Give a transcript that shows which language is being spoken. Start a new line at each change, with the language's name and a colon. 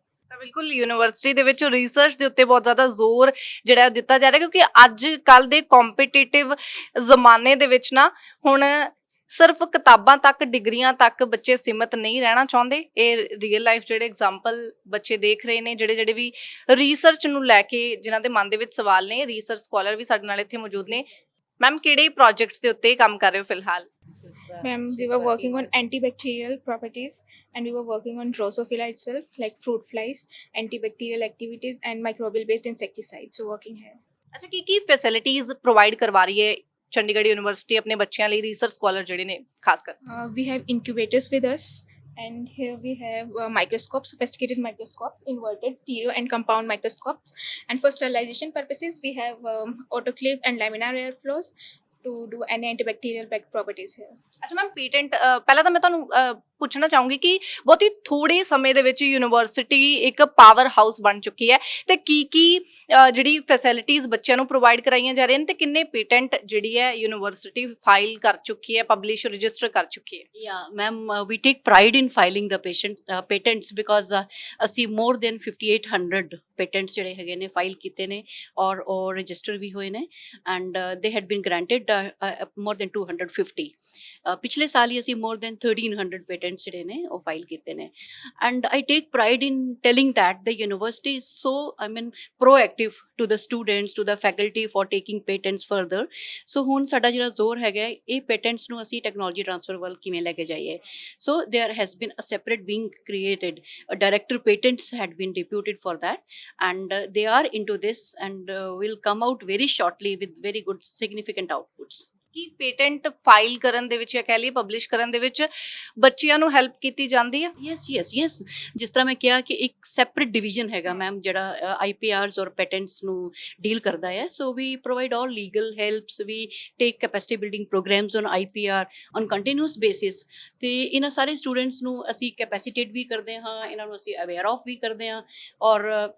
Punjabi: ਤਾਂ ਬਿਲਕੁਲ ਯੂਨੀਵਰਸਿਟੀ ਦੇ ਵਿੱਚ ਰਿਸਰਚ ਦੇ ਉੱਤੇ ਬਹੁਤ ਜ਼ਿਆਦਾ ਜ਼ੋਰ ਜਿਹੜਾ ਹੈ ਦਿੱਤਾ ਜਾ ਰਿਹਾ, ਕਿਉਂਕਿ ਅੱਜ ਕੱਲ ਦੇ ਕੰਪੀਟੀਟਿਵ ਜ਼ਮਾਨੇ ਦੇ ਵਿੱਚ ਨਾ ਹੁਣ ਸਿਰਫ ਕਿਤਾਬਾਂ ਤੱਕ, ਡਿਗਰੀਆਂ ਤੱਕ ਬੱਚੇ ਸੀਮਤ ਨਹੀਂ ਰਹਿਣਾ ਚਾਹੁੰਦੇ। ਇਹ ਰੀਅਲ ਲਾਈਫ ਜਿਹੜੇ ਐਗਜ਼ਾਮਪਲ ਬੱਚੇ ਦੇਖ ਰਹੇ ਨੇ, ਜਿਹੜੇ ਵੀ ਰਿਸਰਚ ਨੂੰ ਲੈ ਕੇ ਜਿਨ੍ਹਾਂ ਦੇ ਮਨ ਦੇ ਵਿੱਚ ਸਵਾਲ ਨੇ, ਰਿਸਰਚ ਸਕਾਲਰ ਵੀ ਸਾਡੇ ਨਾਲ ਇੱਥੇ ਮੌਜੂਦ ਨੇ। ਮੈਮ ਕਿਹੜੇ ਪ੍ਰੋਜੈਕਟਸ ਦੇ ਉੱਤੇ ਕੰਮ ਕਰ ਰਹੇ ਹੋ ਫਿਲਹਾਲ?
English: Ma'am, we were working on antibacterial properties, and we were working on Drosophila itself, like fruit flies, antibacterial activities, and microbial-based insecticides. So working here.
Punjabi: ਅੱਛਾ, ਕੀ ਫੈਸਿਲਿਟੀਜ਼ ਪ੍ਰੋਵਾਈਡ ਕਰਵਾ ਰਹੀ ਹੈ ਚੰਡੀਗੜ੍ਹ ਯੂਨੀਵਰਸਿਟੀ ਆਪਣੇ ਬੱਚਿਆਂ ਲਈ, ਰਿਸਰਚ ਸਕਾਲਰ ਜਿਹੜੇ ਨੇ ਖਾਸ ਕਰ?
English: We have incubators with us, and here we have microscopes, sophisticated microscopes, inverted, stereo, and compound microscopes. And for sterilization purposes, we have autoclave and laminar airflows to do any antibacterial properties here.
Punjabi: ਅੱਛਾ ma'am, patent ਪਹਿਲਾਂ ਤਾਂ ਮੈਂ ਤੁਹਾਨੂੰ ਪੁੱਛਣਾ ਚਾਹੂੰਗੀ ਕਿ ਬਹੁਤ ਹੀ ਥੋੜੇ ਸਮੇਂ ਦੇ ਵਿੱਚ ਯੂਨੀਵਰਸਿਟੀ ਇੱਕ ਪਾਵਰ ਹਾਊਸ ਬਣ ਚੁੱਕੀ ਹੈ, ਤੇ ਕੀ ਜਿਹੜੀ ਫੈਸਿਲਿਟੀਜ਼ ਬੱਚਿਆਂ ਨੂੰ ਪ੍ਰੋਵਾਈਡ ਕਰਾਈਆਂ ਜਾ ਰਹੀਆਂ ਨੇ, ਤੇ ਕਿੰਨੇ ਪੇਟੈਂਟ ਜਿਹੜੀ ਹੈ ਯੂਨੀਵਰਸਿਟੀ ਫਾਈਲ ਕਰ ਚੁੱਕੀ ਹੈ, ਪਬਲਿਸ਼ ਰਜਿਸਟਰ ਕਰ ਚੁੱਕੀ ਹੈ?
English: Yeah, ma'am, we take pride in filing the patents because
Punjabi: ਅਸੀਂ
English: more than 5800 patents
Punjabi: ਜਿਹੜੇ ਹੈਗੇ ਨੇ ਫਾਈਲ ਕੀਤੇ ਨੇ, ਔਰ ਉਹ ਰਜਿਸਟਰ ਵੀ ਹੋਏ ਨੇ,
English: and they had been granted more than 250.
Punjabi: ਪਿਛਲੇ ਸਾਲ ਹੀ ਅਸੀਂ
English: more than 1300 patents
Punjabi: ਜਿਹੜੇ ਨੇ ਉਹ ਫਾਈਲ ਕੀਤੇ ਨੇ,
English: and I take pride in telling that the university is so, proactive to the students, to the faculty for taking patents further.
Punjabi: So ਹੁਣ ਸਾਡਾ ਜਿਹੜਾ ਜ਼ੋਰ ਹੈਗਾ ਇਹ patents ਨੂੰ ਅਸੀਂ ਟੈਕਨੋਲੋਜੀ ਟ੍ਰਾਂਸਫਰ ਵੱਲ ਕਿਵੇਂ ਲੈ ਕੇ ਜਾਈਏ।
English: So there has been a separate wing created, a director patents had been deputed for that, and they are into this and will come out very shortly with very good significant outputs.
Punjabi: Ki patent file ਕਰਨ ਦੇ ਵਿੱਚ ਜਾਂ ਕਹਿ ਲਈਏ publish ਕਰਨ ਦੇ ਵਿੱਚ ਬੱਚਿਆਂ ਨੂੰ ਹੈਲਪ ਕੀਤੀ ਜਾਂਦੀ ਹੈ? ਯੈਸ, ਜਿਸ ਤਰ੍ਹਾਂ ਮੈਂ ਕਿਹਾ ਕਿ ਇੱਕ ਸੈਪਰੇਟ ਡਿਵੀਜ਼ਨ ਹੈਗਾ ਮੈਮ ਜਿਹੜਾ IPRs ਔਰ ਪੈਟੈਂਟਸ ਨੂੰ ਡੀਲ ਕਰਦਾ ਹੈ।
English: so we provide all legal helps, we take capacity building programmes on IPR on continuous basis,
Punjabi: ਤੇ ਇਹਨਾਂ ਸਾਰੇ ਸਟੂਡੈਂਟਸ ਨੂੰ ਅਸੀਂ ਕੈਪੈਸੀਟੇਟ ਵੀ ਕਰਦੇ ਹਾਂ, ਇਹਨਾਂ ਨੂੰ ਅਸੀਂ ਅਵੇਅਰ ਆਫ ਵੀ ਕਰਦੇ ਹਾਂ, ਔਰ